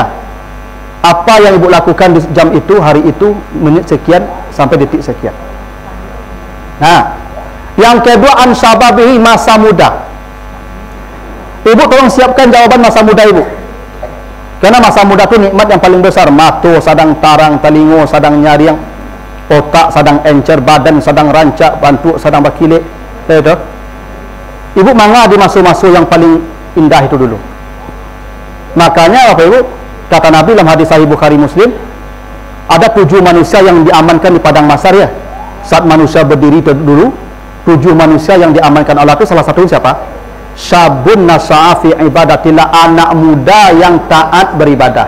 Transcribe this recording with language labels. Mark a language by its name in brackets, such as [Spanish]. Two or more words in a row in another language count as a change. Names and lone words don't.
[Indonesian] Apa yang Ibu lakukan di jam itu, hari itu, menit sekian sampai detik sekian. Nah, yang kedua, [Arabic] an syababihi, [Indonesian] masa muda. Ibu tolong siapkan jawaban masa muda Ibu. Karena masa muda itu nikmat yang paling besar. [Minangkabau] Mata sadang tarang, telingo sadang nyariang, otak sadang encer, badan sadang rancak, bantu sadang berkilik. [Indonesian] Itu. Ibu mangga di masa-masa yang paling indah itu dulu. Makanya Bapak Ibu, kata Nabi dalam hadis Sahih Bukhari Muslim, ada 7 manusia yang diamankan di padang mahsyar ya. Saat manusia berdiri dulu, 7 manusia yang diamankan Allah itu salah satunya siapa? [Arabic] Syabun nasa'a fi ibadatillah, [Indonesian] anak muda yang taat beribadah.